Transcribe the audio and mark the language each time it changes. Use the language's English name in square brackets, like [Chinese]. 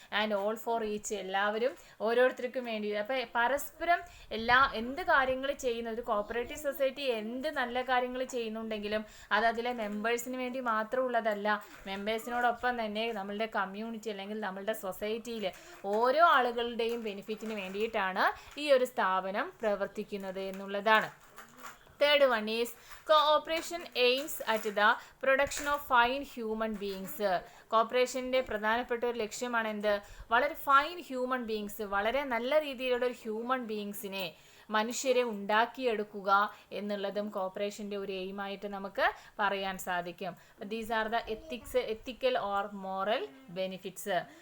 [English] and all for each, [Malayalam] എല്ലാവരും ഓരോരുത്തർക്കും വേണ്ടി. അപ്പോൾ പരസ്പരം എന്ത് കാര്യങ്ങൾ ചെയ്യുന്ന ഒരു കോപ്പറേറ്റീവ് സൊസൈറ്റി എന്ത് നല്ല കാര്യങ്ങൾ ചെയ്യുന്നുണ്ടെങ്കിലും അത് അതിലെ മെമ്പേഴ്സിന് വേണ്ടി മാത്രമുള്ളതല്ല. മെമ്പേഴ്സിനോടൊപ്പം തന്നെ നമ്മളുടെ കമ്മ്യൂണിറ്റി അല്ലെങ്കിൽ നമ്മളുടെ സൊസൈറ്റിയിൽ ഓരോ ആളുകളുടെയും ബെനിഫിറ്റിന് വേണ്ടിയിട്ടാണ് ഈ ഒരു സ്ഥാപനം പ്രവർത്തിക്കുന്നത് എന്നുള്ളതാണ്. [English] Third one is cooperation aims at the production of fine human beings. [Malayalam] കോപ്പറേഷൻ്റെ പ്രധാനപ്പെട്ട ഒരു ലക്ഷ്യമാണ് എന്ത്? വളരെ ഫൈൻ ഹ്യൂമൻ ബീയിങ്സ്, വളരെ നല്ല രീതിയിലുള്ള ഒരു ഹ്യൂമൻ ബീയിങ്സിനെ, മനുഷ്യരെ ഉണ്ടാക്കിയെടുക്കുക എന്നുള്ളതും കോപ്പറേഷൻ്റെ ഒരു എയിമായിട്ട് നമുക്ക് പറയാൻ സാധിക്കും. [English] These are the ethical or moral benefits.